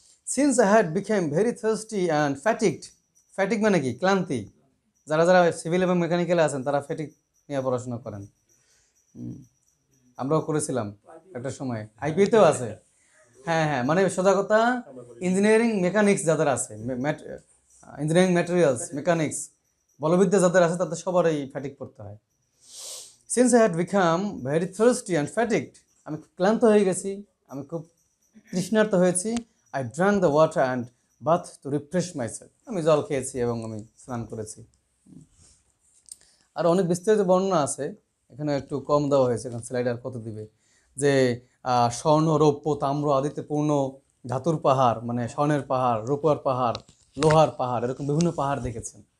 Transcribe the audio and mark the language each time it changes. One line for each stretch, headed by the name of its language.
English: Since I had become very thirsty and fatigued,
Bangla: fatigue মানে কি? ক্লান্তি। যারা যারা সিভিল এবং মেকানিক্যালে আছেন তারা ফ্যাটিক নিয়ে পড়াশোনা করেন, আমরাও করেছিলাম একটা সময়, আইপিতেও আছে। হ্যাঁ হ্যাঁ, মানে সোজা কথা ইঞ্জিনিয়ারিং মেকানিক্স যাদের আছে, ইঞ্জিনিয়ারিং ম্যাটেরিয়ালস মেকানিক্স, বলবিদ্যা যাদের আছে তাদের সবার এই ফ্যাটিক পড়তে হয়।
English: Since I had become very thirsty and fatigued,
Bangla: আমি খুব ক্লান্ত হয়ে গেছি, আমি খুব তৃষ্ণার্ত হয়েছি।
English: I drank the water and bath to refresh myself.
Bangla: আমি জল খেয়েছি এবং আমি স্নান করেছি। আর অনেক বিস্তারিত বর্ণনা আছে, এখানে একটু কম দেওয়া হয়েছে, এখন স্লাইডার কত দিবে, যে স্বর্ণ, রৌপ্য, তাম্র আদিতে পূর্ণ ধাতুর পাহাড়, মানে স্বর্ণের পাহাড়, রূপার পাহাড়, লোহার পাহাড়, এরকম বিভিন্ন পাহাড় দেখেছেন।